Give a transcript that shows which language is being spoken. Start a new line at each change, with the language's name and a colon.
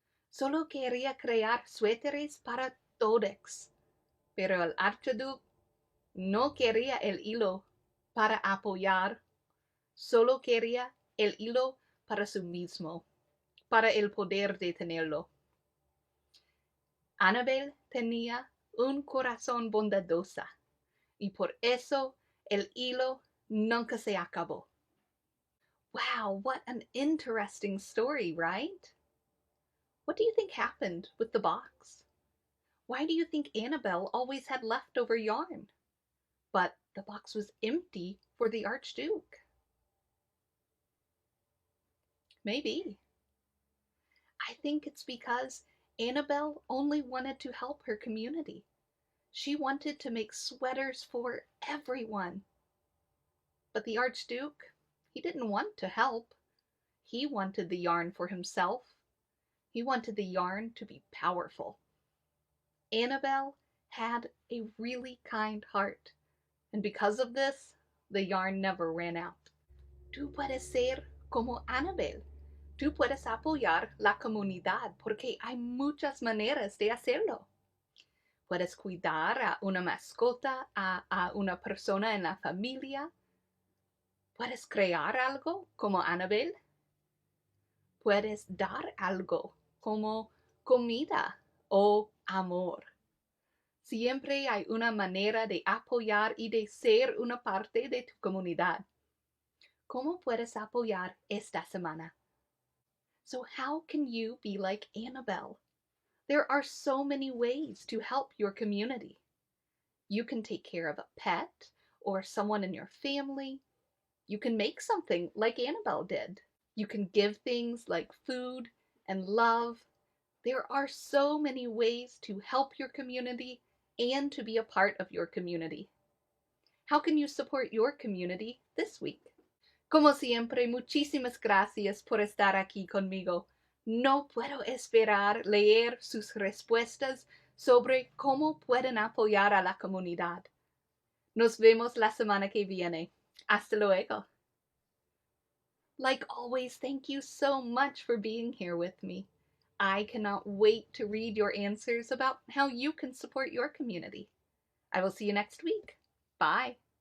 Spanish: Solo quería crear suéteres para todos, pero el archiduque no quería el hilo para apoyar, solo quería el hilo para sí mismo, para el poder de tenerlo. Annabel tenía un corazón bondadosa y por eso el hilo nunca se acabó.
English: Wow, what an interesting story, right? What do you think happened with the box? Why do you think Annabel always had leftover yarn? But the box was empty for the Archduke. Maybe. I think it's because Annabel only wanted to help her community. She wanted to make sweaters for everyone. But the Archduke, he didn't want to help. He wanted the yarn for himself. He wanted the yarn to be powerful. Annabel had a really kind heart, and because of this, the yarn never ran out.
Spanish: Tú puedes ser como Annabel. Tú puedes apoyar la comunidad porque hay muchas maneras de hacerlo. Puedes cuidar a una mascota, a una persona en la familia. Puedes crear algo como Annabel. Puedes dar algo como comida o amor. Siempre hay una manera de apoyar y de ser una parte de tu comunidad. ¿Cómo puedes apoyar esta semana?
English: So how can you be like Annabel? There are so many ways to help your community. You can take care of a pet or someone in your family. You can make something like Annabel did. You can give things like food and love. There are so many ways to help your community and to be a part of your community. How can you support your community this week?
Spanish: Como siempre, muchísimas gracias por estar aquí conmigo. No puedo esperar leer sus respuestas sobre cómo pueden apoyar a la comunidad. Nos vemos la semana que viene. Hasta luego.
English: Like always, thank you so much for being here with me. I cannot wait to read your answers about how you can support your community. I will see you next week. Bye.